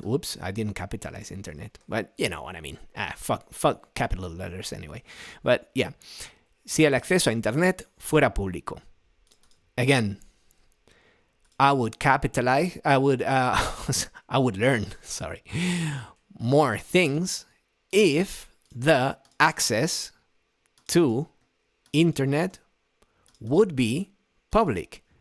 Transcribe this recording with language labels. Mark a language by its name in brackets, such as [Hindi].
[English] Whoops, I didn't capitalize internet, but you know what I mean. Fuck capital letters anyway. But yeah, [Spanish] si el acceso a internet fuera público. [English] Again, I would capitalize. I would learn. More things if the access to internet would be public.